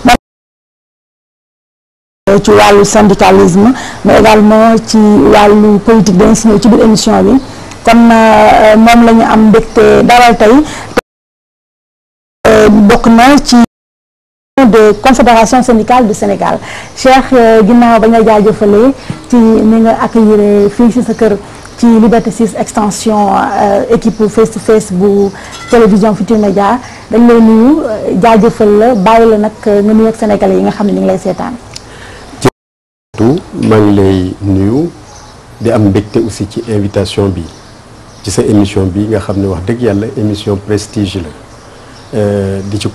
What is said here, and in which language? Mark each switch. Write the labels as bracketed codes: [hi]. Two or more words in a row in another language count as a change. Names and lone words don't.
[wo] ci wàllu syndicalisme [fr] mais également [wo] ci wàllu politique dañ si ñëw ci biir émission bi kon moom la ñu am mbégte dalal tey bokk na ci [fr] de confédération syndicale du Sénégal [wo] Cheikh ginnaaw ba nga jaajëfalee ci ni nga accueillir fii ci sa kër ci Liberté 6 extension équipe [en] face to face [wo] bu télévision Futurs Médias dañ lay nuyu jaajëfal la bàyyi la nag nga nuyu ak sénégalais yi nga xam ne ñu ngi lay seetaan. maa ngi lay nuyu di am mbégte aussi ci invitation bi ci sa émission bi nga xam ne wax dëgg yàlla [fr] émission prestige [wo] la di ci